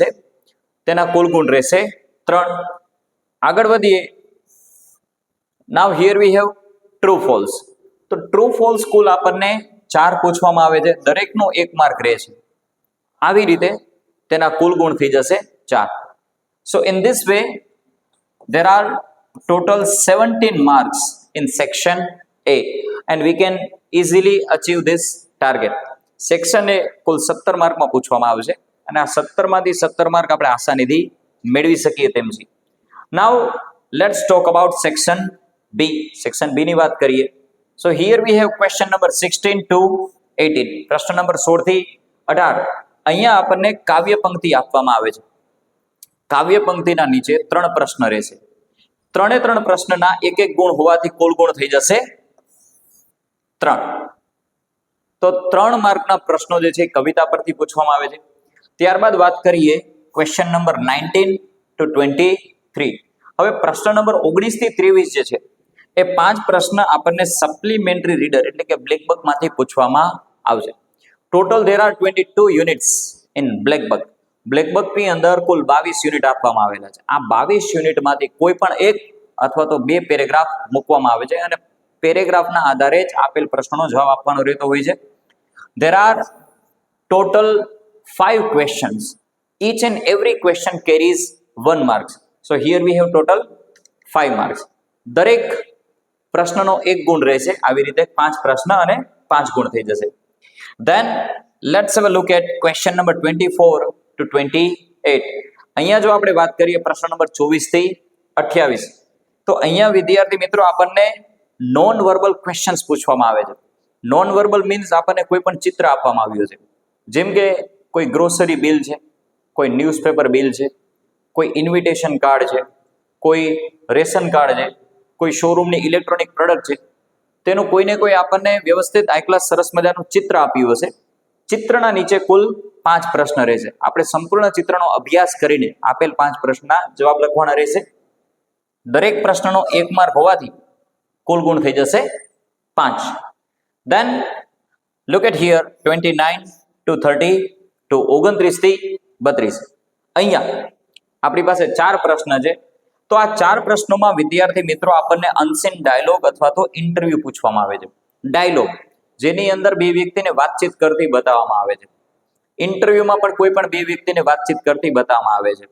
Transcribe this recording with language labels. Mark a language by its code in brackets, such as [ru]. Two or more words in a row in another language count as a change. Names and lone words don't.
[gu] તેના કુલ ગુણ રહેશે 3. આગળ વધીએ. [en] Now here we have true false. [gu] તો [en] true false [gu] કુલ આપણને 4 પૂછવામાં આવે છે. દરેકનો 1 માર્ક રહેશે. આવી રીતે તેના કુલ ગુણ થઈ જશે 4. [en] So in this way there are total 17 marks in section A and we can easily achieve this target. [gu] સેક્શન A કુલ 17 માર્કમાં પૂછવામાં આવશે અને આ 17 માંથી 17 માર્ક આપણે આસાનીથી મેળવી શકીએ તેમ છે. [en] Now let's talk about section B. [gu] સેક્શન B ની વાત કરીએ. [en] So here we have question number 16 to 18. [gu] પ્રશ્ન નંબર 16 થી 18. અહીંયા આપણને કાવ્ય પંક્તિ આપવામાં આવે છે. કાવ્ય પંક્તિના નીચે 3 પ્રશ્ન રહેશે. 3 પ્રશ્નના 1 ગુણ હોવાથી કુલ ગુણ થઈ જશે 3. તો 3 માર્કના પ્રશ્નો જે છે કવિતા પરથી પૂછવામાં આવે છે. ત્યારબાદ વાત કરીએ [en] question number [gu] 19 to 23. હવે પ્રશ્ન નંબર 19 થી 23 જે છે એ 5 પ્રશ્ન આપણને [en] supplementary reader [gu] એટલે કે બ્લેક બકમાંથી પૂછવામાં આવશે. [en] Total there are 22 units in Black Book. [gu] બ્લેક બકની અંદર કુલ 22 યુનિટ આપવામાં આવેલા છે. આ 22 યુનિટમાંથી કોઈ પણ એક અથવા તો 2 પેરેગ્રાફ મૂકવામાં આવે છે અને પેરેગ્રાફના આધારે જ આપેલ પ્રશ્નનો જવાબ આપવાનો રહેતો હોય છે. [en] There are total 5 questions. Each and every question carries 1 marks. So here we have total 5 marks. [gu] દરેક પ્રશ્નનો 1 ગુણ રહેશે. આવી રીતે 5 પ્રશ્ન અને 5 ગુણ થઈ જશે. [en] Then let's have a look at question number 24 to 28. [gu] અહીંયા જો આપણે વાત કરીએ પ્રશ્ન નંબર 24 થી 28, તો અહીંયા વિદ્યાર્થી મિત્રો આપણને [en] non verbal questions [gu] પૂછવામાં આવે છે. [en] non verbal means [gu] આપણને કોઈ પણ ચિત્ર આપવામાં આવ્યું છે. જેમ કે કોઈ [en] grocery bill [gu] છે, કોઈ [en] newspaper bill [gu] છે, કોઈ [en] invitation card [gu] છે, કોઈ [en] ration card [gu] છે, કોઈ શોરૂમની [en] electronic product [gu] છે. તેનું કોઈને કોઈ આપણને વ્યવસ્થિત [en] high class [gu] સરસ મજાનું ચિત્ર આપ્યું હશે. ચિત્રના નીચે કુલ 5 પ્રશ્ન રહેશે. આપણે સંપૂર્ણ ચિત્રનો અભ્યાસ કરીને આપેલ 5 પ્રશ્નના જવાબ લખવાના રહેશે. દરેક પ્રશ્નનો 1 માર્ક હોવાથી કુલ ગુણ થઈ જશે 5. [en] Then look at here 29 to 30 to 29 થી 32. [gu] અહીંયા આપણી પાસે 4 પ્રશ્ન છે. તો આ 4 પ્રશ્નોમાં વિદ્યાર્થી મિત્રો આપણને [en] unseen dialogue [gu] અથવા તો ઇન્ટરવ્યુ પૂછવામાં આવે છે. ડાયલોગ જેની અંદર 2 વ્યક્તિને વાતચીત કરતી બતાવવામાં આવે છે. ઇન્ટરવ્યુમાં પણ કોઈ પણ 2 વ્યક્તિને વાતચીત કરતી બતાવવામાં આવે છે.